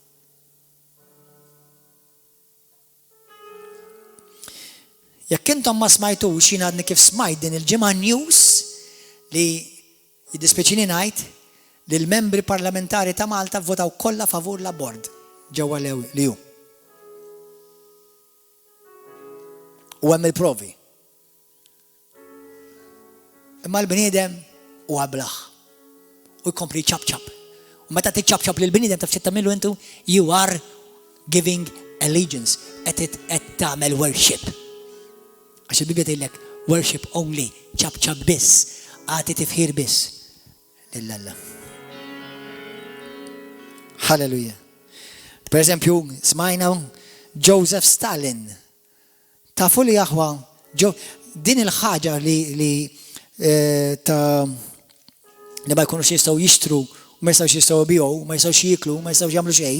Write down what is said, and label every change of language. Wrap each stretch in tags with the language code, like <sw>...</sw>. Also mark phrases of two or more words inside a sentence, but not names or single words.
<mt>Jekk intom ma smajtux jien għadni kif smajt din il-ġimgħa news li jiddispjaċini ngħid li l-membri parlamentari ta' Malta votaw kollha favur l-abort ġewwa li hu. U hemm il-provi. Imma l-bniedem huwa blaħ. U jkompli ċab-ċab. U meta tiċċab-ċab lill-bniedem taf xi tagħmlu intu,</mt> <en>you are giving allegiance,</en> <mt>qed tagħmel worship. Għax il-Bibja tgħidlek</mt> <en>worship only,</en> <mt>ċab-ċab biss, għati tifħir biss lill-Alla. Halleluja. Per eżempju, smajna Joseph Stalin. Tafu li jaħwa, din il-ħaġa li ma jkunux jistgħu jixtru, ma jistgħux jistgħu jbiegħu, ma jistgħux jieklu, ma jistgħux jagħmlu xejn.</mt>